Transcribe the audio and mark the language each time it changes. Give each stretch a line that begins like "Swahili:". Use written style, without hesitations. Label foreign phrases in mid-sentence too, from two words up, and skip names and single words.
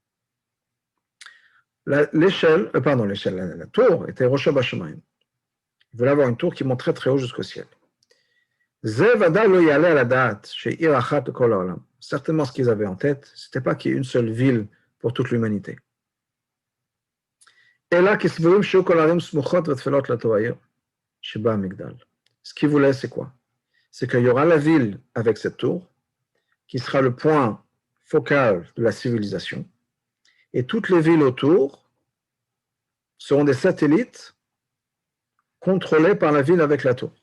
French: La tour était Rosh Hashanah. Il voulait avoir une tour qui monte très très haut jusqu'au ciel. Certainement, ce qu'ils avaient en tête, ce n'était pas qu'il y ait une seule ville pour toute l'humanité.
Hebrew: אלא כסבורים שיהיו כל הערים סמוכות ותפלות לאותו העיר שבה המגדל.
French: Ce qu'il voulait, c'est quoi? C'est qu'il y aura la ville avec cette tour, qui sera le point focal de la civilisation, et toutes les villes autour seront des satellites contrôlés par la ville avec la tour.